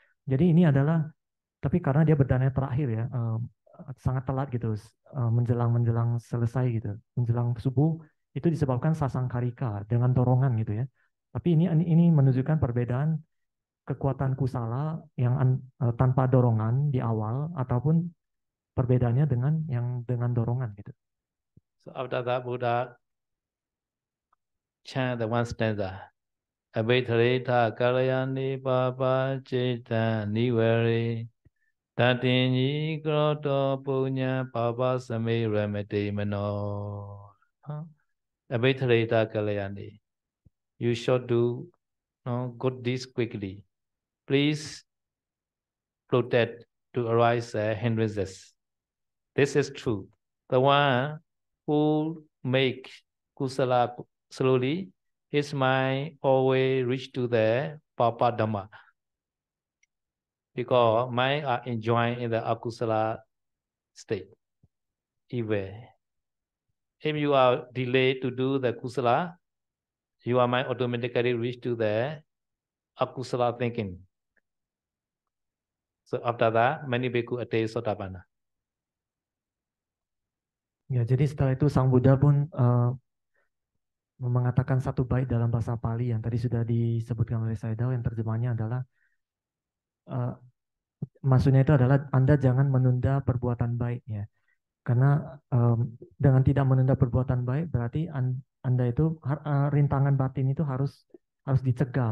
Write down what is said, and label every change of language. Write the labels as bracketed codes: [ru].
[id] Jadi ini adalah, tapi karena dia berdana terakhir ya, sangat telat gitu, menjelang selesai gitu, menjelang subuh, itu disebabkan sasangkarika dengan dorongan gitu ya. Tapi ini menunjukkan perbedaan kekuatan kusala yang tanpa dorongan di awal ataupun perbedaannya dengan yang dengan dorongan gitu. [en] So after that, Buddha chant the one stanza. [pi] Abhitarita kalayani papa cita nivere tatinyi kroto punya papa sami remete mano. Abhitarita kalayani. [en] You should do good deeds quickly. Please protect to arise hindrances. This is true. The one who make kusala slowly, his mind always reach to the papa dhamma. Because mind are enjoying in the akusala state, evil. If you are delayed to do the kusala, your mind automatically reach to the akusala thinking. So after that, many bhikkhu attain Sotapanna. [id] Ya, jadi setelah itu Sang Buddha pun mengatakan satu bait dalam bahasa Pali yang tadi sudah disebutkan oleh Saidao, yang terjemahnya adalah maksudnya itu adalah Anda jangan menunda perbuatan baik ya. Karena dengan tidak menunda perbuatan baik berarti Anda itu rintangan batin itu harus dicegah.